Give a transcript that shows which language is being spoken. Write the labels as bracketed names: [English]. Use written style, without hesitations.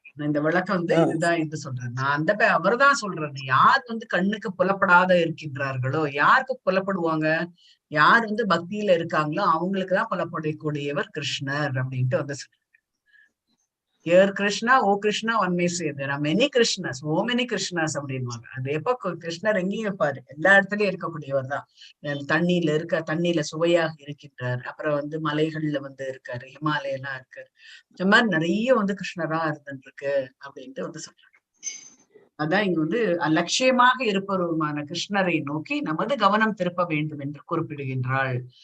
[Tamil] இந்த விளக்கம் வந்து இதுதான் இது சொல்றேன் நான். அவர்தான் சொல்றேன், யார் வந்து கண்ணுக்கு புலப்படாத இருக்கின்றார்களோ, யாருக்கு புலப்படுவாங்க, யார் வந்து பக்தியில இருக்காங்களோ அவங்களுக்குதான் புலப்படக்கூடியவர் கிருஷ்ணர் அப்படின்ட்டு வந்து சொல்றாங்க. [English] Here Krishna, oh Krishna, one may say there are many Krishnas, so many Krishnas [Tamil] அப்படின்வாங்க. அது எப்ப கிருஷ்ணர் எங்கேயும் இருப்பாரு, எல்லா இடத்துலயும் இருக்கக்கூடியவர் தான். தண்ணியில சுவையாக இருக்கின்றார். அப்புறம் வந்து மலைகள்ல வந்து இருக்காரு, ஹிமாலயெல்லாம் இருக்காரு. இந்த மாதிரி நிறைய வந்து கிருஷ்ணரா இருந்துருக்கு அப்படின்ட்டு வந்து சொல்றாங்க. அதான் இங்க வந்து லட்சியமாக இருப்பவருமான கிருஷ்ணரை நோக்கி நமது கவனம் திருப்ப வேண்டும் என்று குறிப்பிடுகின்றாள்.